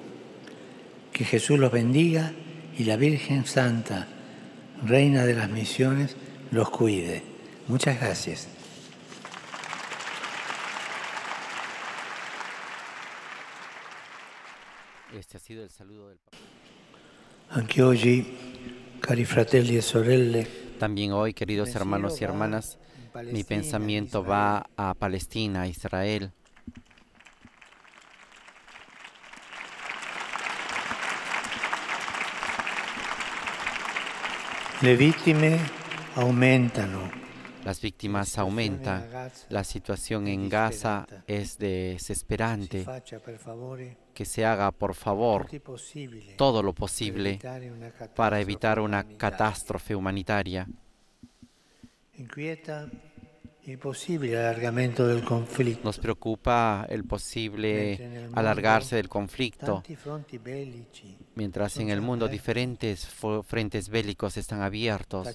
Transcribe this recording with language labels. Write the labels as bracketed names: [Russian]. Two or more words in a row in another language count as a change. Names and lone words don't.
[Spanish] Que Jesús los bendiga y la Virgen Santa, Reina de las Misiones, los cuide. Muchas gracias. Este ha sido el saludo del Papa. [Italian] Anche oggi, cari fratelli e sorelle, [Spanish] También hoy, queridos hermanos y hermanas, mi pensamiento va a Palestina, a Israel. [Italian] le vittime aumentano. [Spanish] Las víctimas aumentan. La situación en Gaza es desesperante. Que se haga, por favor, todo lo posible para evitar una catástrofe humanitaria. Nos preocupa el posible alargarse del conflicto, mientras en el mundo diferentes frentes bélicos están abiertos.